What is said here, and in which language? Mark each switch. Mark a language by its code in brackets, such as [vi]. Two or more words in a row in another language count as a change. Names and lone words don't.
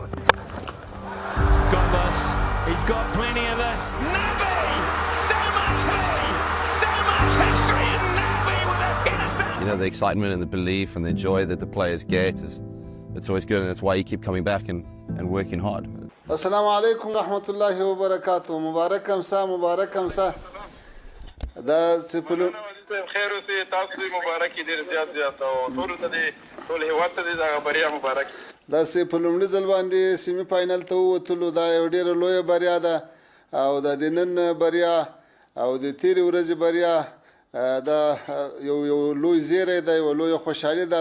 [en] Got us. He's got plenty of us. Nabi! So much history! So much history in Nabi with Afghanistan! You know, the excitement and the belief and the joy that the players get it's always good, and that's why you keep coming back and working hard. [ar] السلام عليكم رحمة الله وبركاته. Mubarakam sa. Da sipulu [ps] خیر اوسې تاسو دې مبارک ډېر زیات او ټولو ته دې ټول هېواد ته دې دغه بریا مبارک. داسې په لومړي ځل باندې سیمي فاینل ته ووتلو، دا یو ډېره لویه بریا ده او د نن بریا او د تېرې ورځې بریا دا یو لوی زیری دی، یوه لویه خوشحالي ده.